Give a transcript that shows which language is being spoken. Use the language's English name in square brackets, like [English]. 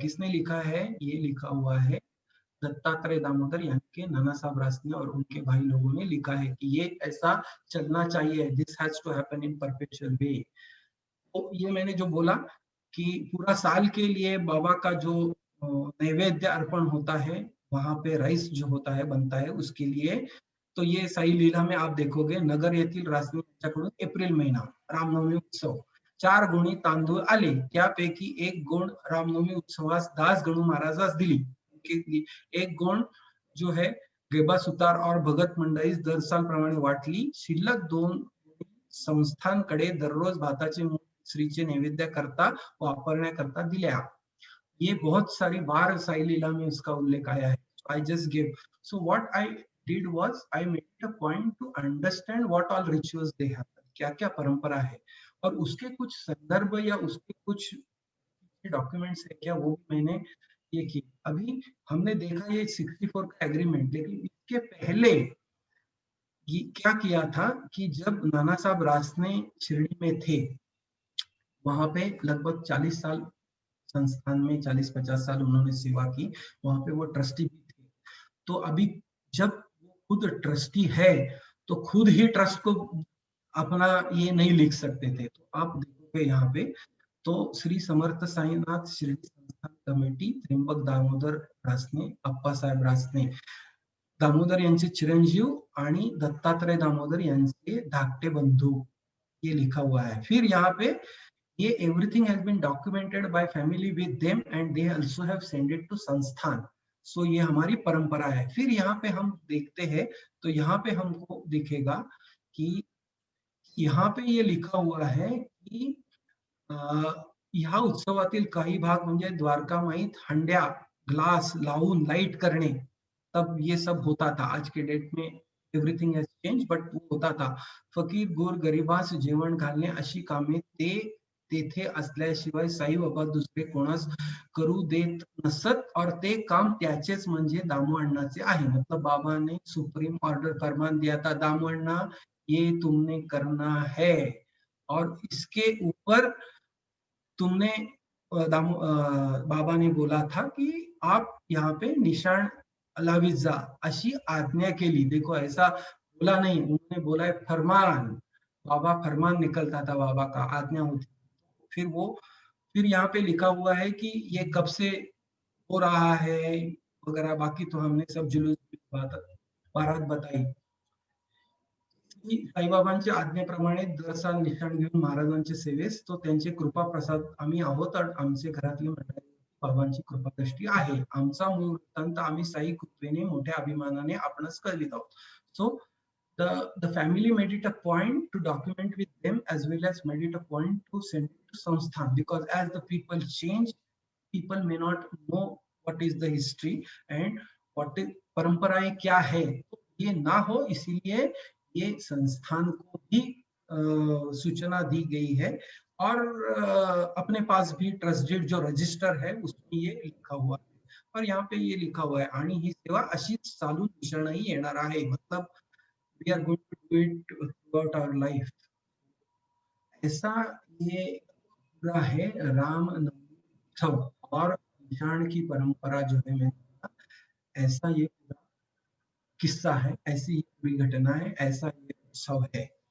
[Hindi] किसने लिखा है, ये लिखा हुआ है दत्तात्रेय दामोदर यानी कि नाना साहब रासने और उनके भाई लोगों ने लिखा है कि ये ऐसा चलना चाहिए, [English] This has to happen in perpetual way. [Hindi] तो ये मैंने जो बोला कि पूरा साल के लिए बाबा का जो नैवेद्य अर्पण होता है, वहां पे राइस जो होता है बनता है उसके लिए। तो ये साई लीला में आप देखोगे [Marathi] नगर येथील रासने यांच्याकडून एप्रिल महिना रामनवमी उत्सव 4 गुणी तांदूळ आले, त्यापैकी 1 गोण रामनवमी उत्सवास दास गणू महाराजास दिली। एक गोण जो है गेबा सुतार और भगत मंडळीस दर साल प्रमाणे वाटली, शिल्लक 2 संस्थांकडे दररोज भाताचे श्रीचे नैवेद्य करता वापरण्याकरता दिल्या। [Hindi] ये बहुत सारी बार साई लीला में उसका उल्लेख आया है। [English] I just give, so what I did was I made a point to understand what all rituals they have, [Hindi] क्या क्या परंपरा है, और उसके कुछ संदर्भ या उसके कुछ डॉक्यूमेंट्स है क्या वो भी मैंने ये की। अभी हमने देखा ये 64 का एग्रीमेंट, लेकिन इसके पहले ये क्या किया था कि जब नाना साहब रासने शिरडी में थे, वहां पे लगभग 40 साल संस्थान में 40-50 साल उन्होंने सेवा की, वहां पे वो ट्रस्टी भी थे। तो अभी जब वो खुद ट्रस्टी है तो खुद ही ट्रस्ट को अपना ये नहीं लिख सकते थे। तो आप देखोगे यहाँ पे, तो श्री समर्थ साईनाथ शिरडी संस्थान कमेटी त्र्यंबक दामोदर रासने अप्पा साहेब रासने [Marathi] दामोदर यांचे चिरंजीव आणि दत्तात्रय दामोदर यांचे धाकटे बंधू, [Hindi] ये लिखा हुआ है। फिर यहाँ पे ये [English] Everything has been documented by family with them and they also have send it to संस्थान। [Hindi] सो ये हमारी परंपरा है। फिर यहाँ पे हम देखते हैं तो यहाँ पे हमको दिखेगा कि यहाँ पे ये लिखा हुआ है कि [Marathi] ह्या उत्सवातील काही भाग म्हणजे द्वारकामाईत हंड्या ग्लास लावून लाइट करणे, [Hindi] तब ये सब होता था। आज के डेट में [English] everything has change, but [Hindi] वो होता था। [Marathi] फकीर गोर गरिबास जेवण घालणे अशी कामे ते तेथे असल्याशिवाय साईबाबा दुसरे कोणास करू देत नसत और ते काम त्याचेच म्हणजे दामू अण्णाचे आहे। [Hindi] मतलब बाबा ने सुप्रीम ऑर्डर फरमान दिया था, दामू अण्णा ये तुमने करना है और इसके ऊपर तुमने बाबा ने बोला था कि आप यहाँ पे निशान [Marathi] लावित जा, अशी आज्ञा केली। [Hindi] देखो ऐसा बोला नहीं, उन्होंने बोला है फरमान। बाबा फरमान निकलता था, बाबा का आज्ञा होती। फिर यहाँ पे लिखा हुआ है कि ये कब से हो रहा है वगैरह, बाकी तो हमने सब जुलूस बारात बताई। [Marathi] साईबाबांच्या आज्ञेप्रमाणे दर साल निशाण घेऊन महाराजांच्या सेवेस तो त्यांचे कृपा प्रसाद आम्ही आहोत आणि आमचे घरातली मंडळी बाबांची कृपादृष्टी आहे। आमचा मूळ वृत्तांत आम्ही साई कृपेने मोठ्या अभिमानाने आपणास कळवित आहोत। [English] so the family made it a point to document with them as well as made it a point to send it to Sansthan, because as the people change, people may not know what is the history and what is [Hindi] परंपराएं क्या है। तो ये ना हो इसीलिए ये संस्थान को भी सूचना दी गई है और अपने पास भी ट्रस्टेड जो रजिस्टर है उसमें ये लिखा हुआ है और यहाँ पे ये लिखा हुआ है [Marathi] आणि ही सेवा अशीच चालू निशाणही येणार आहे। [English] मतलब we are going to do it throughout our life। [Hindi] ऐसा ये पूरा है राम नवमी उत्सव और निशाण की परंपरा जो है, मैंने ऐसा ये पूरा किस्सा है, ऐसी ये पूरी घटना है, ऐसा ये उत्सव है।